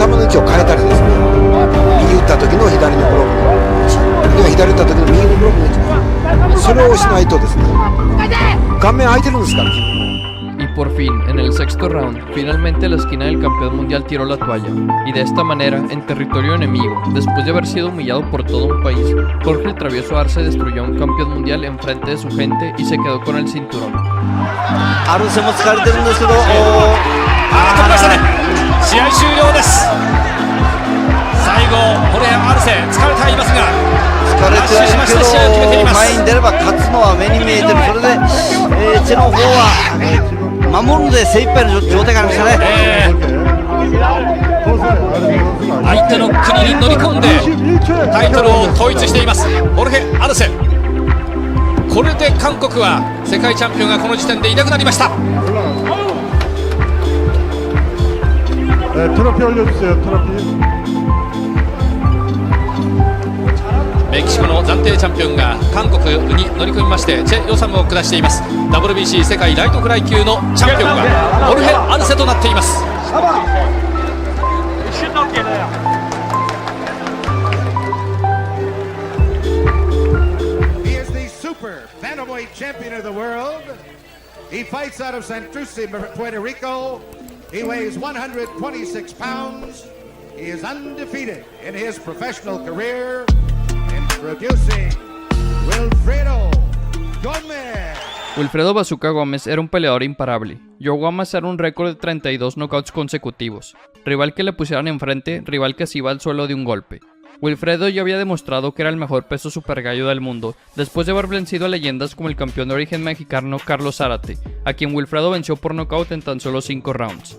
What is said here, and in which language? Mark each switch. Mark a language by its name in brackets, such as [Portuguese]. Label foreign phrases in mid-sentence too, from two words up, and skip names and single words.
[Japanese] 置を変えたりですね、右打った時の左のブロックの位置、左打った時の右のブロックの位置、それをしないとですね、顔面空いてるんですから。 [Spanish] Y por fin, en el sexto round, finalmente la esquina del campeón mundial tiró la toalla, y de esta manera, en territorio enemigo, después de haber sido humillado por todo un país, Jorge el Travieso Arce destruyó a un campeón mundial en frente de su gente y se quedó con el cinturón. [Japanese] アルセも疲れてるんですけど、取りましたね。試合終了です。最後ホレア・アルセ疲れてはいますが、疲れてはいるけど前に出れば勝つのは目に見えてる。それで、チェの方は守るので精一杯の状態がありましたね。相手の国に乗り込んでタイトルを統一していますホルヘ・アルセ。これで韓国は世界チャンピオンがこの時点でいなくなりました。 [Korean] 트로피 올려주세요. 트로피. [Japanese] メキシコの暫定チャンピオンが韓国に乗り込みましてチェ・ヨサムを下しています。 WBC 世界ライトフライ級のチャンピオンはホルヘ・アルセとなっています。 [English] He is the super bantamweight champion of the world. He fights out of Santurce, Puerto Rico. He weighs 126 pounds. He is undefeated in his professional career. Introducing Wilfredo Gómez. [Spanish] Wilfredo Bazooka Gómez era un peleador imparable. Llegó a amasar un récord de 32 knockouts consecutivos. Rival que le pusieran enfrente, rival que se iba al suelo de un golpe. Wilfredo ya había demostrado que era el mejor peso super gallo del mundo, después de haber vencido a leyendas como el campeón de origen mexicano Carlos Zárate, a quien Wilfredo venció por nocaut en tan solo 5 rounds.